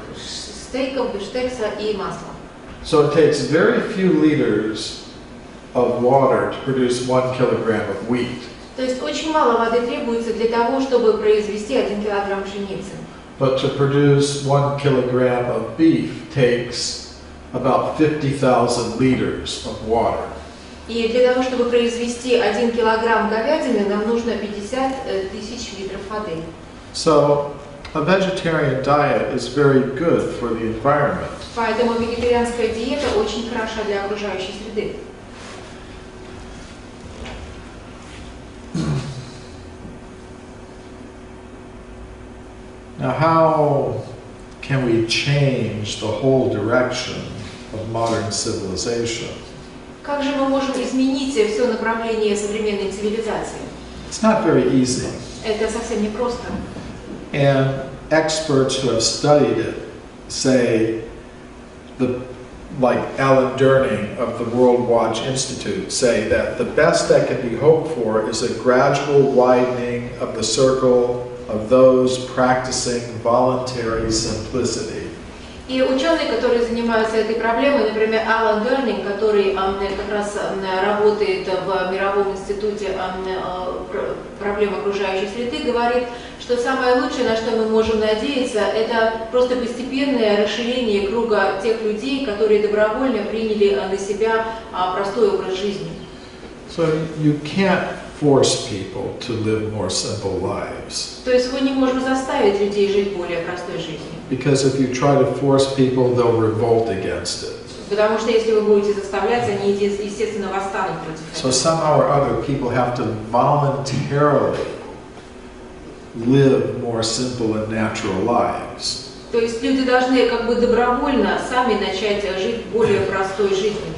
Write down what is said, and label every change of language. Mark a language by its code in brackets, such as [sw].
[ru] стейков, бифштекса и масла. [en] So it takes very few liters of water to produce 1 kilogram of wheat. [ru] То есть очень мало воды требуется для того, чтобы произвести 1 килограмм пшеницы. [en] But to produce 1 kilogram of beef takes about 50,000 liters of water. [ru] И для того, чтобы произвести 1 килограмм говядины, нам нужно 50 тысяч литров воды. [en] So a vegetarian diet is very good for the environment. [ru] Поэтому вегетарианская диета очень хороша для окружающей среды. [en] Now, how can we change the whole direction of modern civilization? [ru] Как же мы можем изменить все направление современной цивилизации? [en] It's not very easy. [ru] Это совсем не просто. [en] And experts who have studied it say, like Alan Durning of the World Watch Institute, say that the best that can be hoped for is a gradual widening of the circle of those practicing voluntary simplicity. [ru] И ученые, которые занимаются этой проблемой, например, Алан Дернинг, который как раз работает в Мировом институте проблем окружающей среды, говорит, что самое лучшее, на что мы можем надеяться, это просто постепенное расширение круга тех людей, которые добровольно приняли на себя простой образ жизни. [en] So you can't force people to live more simple lives. [ru] То есть мы не можем заставить людей жить более простой жизнью. [en] Because if you try to force people, they'll revolt against it. [ru] Потому что если вы будете заставлять, они, естественно, восстанут против этого. [en] So somehow or other, people have to voluntarily live more simple and natural lives. [ru] То есть люди должны как бы добровольно сами начать жить более простой жизнью.